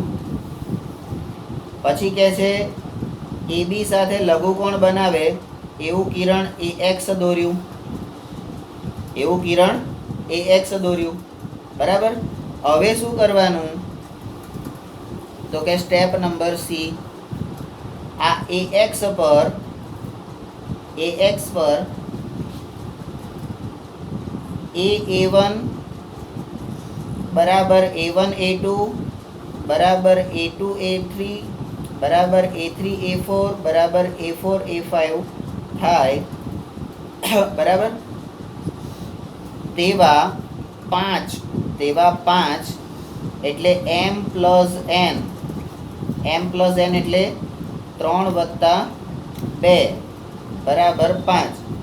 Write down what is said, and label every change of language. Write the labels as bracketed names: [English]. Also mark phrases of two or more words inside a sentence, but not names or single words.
[Gujarati] પછી કહે છે AB સાથે લઘુકોણ બનાવે એવું કિરણ AX દોર્યું. બરાબર. હવે શું કરવાનું? તો કે [English] step number [Gujarati] C, આ AX પર A1 બરાબર A1 A2 બરાબર A2 A3 બરાબર A3 A4 બરાબર A4 A5 થાય, બરાબર. તેવા પાંચ એટલે m પ્લસ n એટલે 3 વત્તા 2 બરાબર 5.